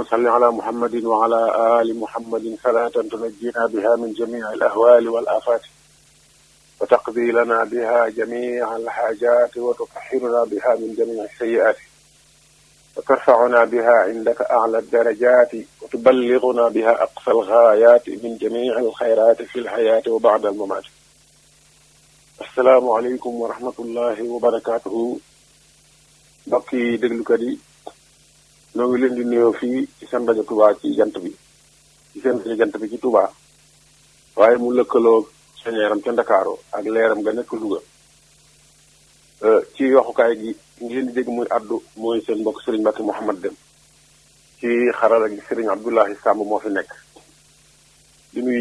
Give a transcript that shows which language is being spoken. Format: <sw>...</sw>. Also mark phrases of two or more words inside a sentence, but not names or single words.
<ar>صل على محمد وعلى آل محمد صلاة تنجينا بها من جميع الأهوال والآفات وتقضي لنا بها جميع الحاجات وتطهرنا بها من جميع السيئات وترفعنا بها عندك أعلى الدرجات وتبلغنا بها أقصى الغايات من جميع الخيرات في الحياة وبعد الممات السلام عليكم ورحمة الله وبركاته</ar> <wo>mbokki déglukat yi ñoo ngi leen di nuyoo fii ci seen rajo Touba ci jant bi ci seen rajo jant bi ci Touba waaye mu lëkkaloo señeeram ca Ndakaaru ak leeram nga nekk Louga ci waxukaay gi ngeen di dégg muy addu mooy seen mbokk Serigne Mbacke Mouhamad Dem ci xarala gi Serigne Abdoulahi Samb moo fi nekk di nuyu</wo>